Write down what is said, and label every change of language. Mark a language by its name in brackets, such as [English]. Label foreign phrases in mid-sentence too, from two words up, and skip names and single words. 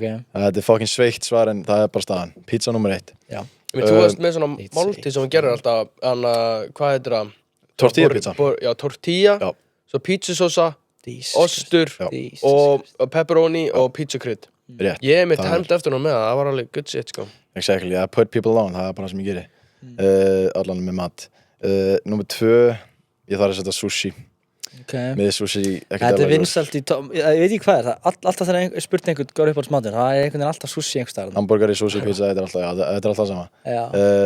[Icelandic] Þetta er fucking sveitt svar en það er bara staðan. Pizza nummer 1. já. Þú varst með svona Eitt, máltíð sem hann gerir alltaf, hvað heitir það? Tortilla pizza. Já, tortilla, Já. svo pizzasósa, Jesus ostur Já. Jesus og pepperoni og pizzakrydd. Rétt. Ég er mitt Það er- hemmt eftir hún með það var alveg [English] good shit, [Icelandic] sko. [English] Exactly, I put people on, [Icelandic] það er bara það sem ég geri. Allan með mat. Nummer 2, ég þarf að setja sushi. Ok. Með sushi, ekkert Þetta er eðlilega vinsælt í, ég veit ekki hvað er það, alltaf þegar spurt einhvern góður upp á smatur, það er einhvern veginn alltaf sushi einhvers staðar. Hamburgari, sushi, pizza, þetta er alltaf, já, þetta er alltaf sama. Já.